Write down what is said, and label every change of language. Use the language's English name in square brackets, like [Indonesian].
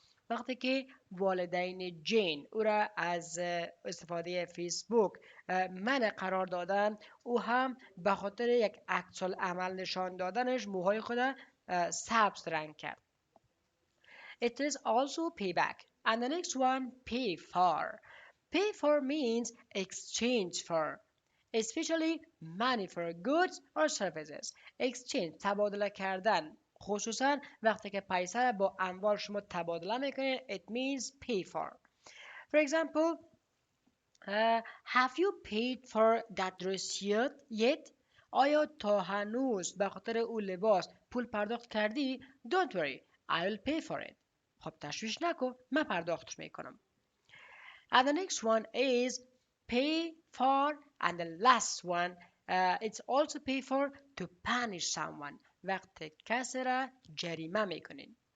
[Persian] وقتی که والدین جین او را از استفاده فیسبوک منع قرار دادن او هم به خاطر یک عکس العمل نشان دادنش موهای خود سبز رنگ کرد. [English] It is also payback. And the next one, pay for. Pay for means exchange for, especially money for goods or services. [Persian] Exchange تبادله کردن خصوصا وقتی که پیسه را با اموال شما تبادله میکنید [English] it means pay for. For example, have you paid for that dress yet? [Persian] آیا تا هنوز به خاطر اون لباس پول پرداخت کردی؟ [English] Don't worry, I will pay for it. [Persian] خب تشویش نکن من پرداختش میکنم. [English] And the next one is pay for and the last one it's also pay for to punish someone [Persian] وقتی کسی را جریمه میکنین.